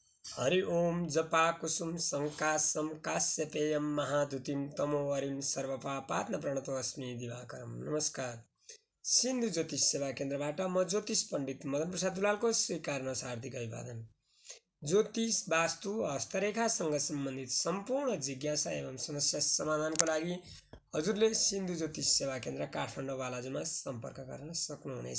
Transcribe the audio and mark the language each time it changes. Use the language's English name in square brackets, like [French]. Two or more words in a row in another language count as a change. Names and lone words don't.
[Sanskrit] हरि ओम जपा कुसुम संकाशम काश्यपेयम महादुतिम तमोवरिम सर्वपापात्म प्रणतो अस्मि दिवाकरम। [Nepali] नमस्कार। सिन्धु ज्योतिष सेवा केन्द्रबाट म ज्योतिष पण्डित मदन प्रसाद दुलालको स्वीकार्न हार्दिक अभिवादन। ज्योतिष वास्तु हस्तरेखासँग सम्बन्धित सम्पूर्ण जिज्ञासा एवं समस्या समाधानको लागि हजुरले सिन्धु ज्योतिष सेवा केन्द्र काठमाडौँ बालाजुमा सम्पर्क गर्न सक्नुहुनेछ।